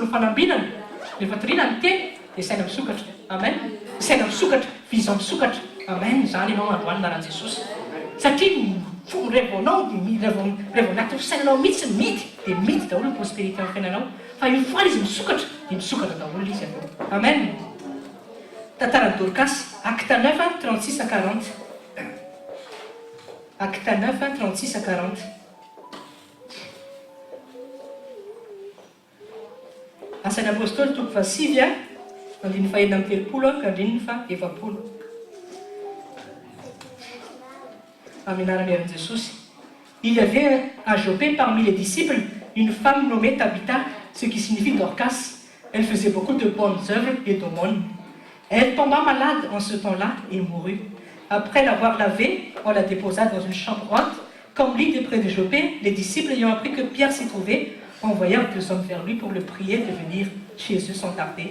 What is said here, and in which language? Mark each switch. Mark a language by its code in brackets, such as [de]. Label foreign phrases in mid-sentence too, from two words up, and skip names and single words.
[mg] fanambinana rehefa tirina ny teny dia saina misokatra amen saina misokatra vision misokatra amen zany ianao androany naran'i Jesosy satria rehevaonao rehevo anaty fisainanao mihitsy midy dia midy daholo ny prospérité amin'ny fiainanao fa iny foana izy misokatra dia misokatra daholo izy aveo amen tantarany Dorcas acte 9 36 à 40 acte 9 36 à 40 asan'ny apôstôly toko fasivy a andiny fahenina amin'ny telopolo ka andrininy fa efapolo amin'ny anaran'i Herny Jesosy. [fr] Il y avait à Jopé parmi les disciples une femme nommée Tabitha, ce qui signifie Dorcas. Elle faisait beaucoup de bonnes œuvres et d'aumônes. Elle tomba malade en ce temps-là et mourut. Après l'avoir lavée, on la déposa dans une chambre haute. Comme lit de près de Jopé, les disciples ayant appris que Pierre s'y trouvait, envoyèrent 2 hommes vers lui pour le prier de venir chez eux sans tarder.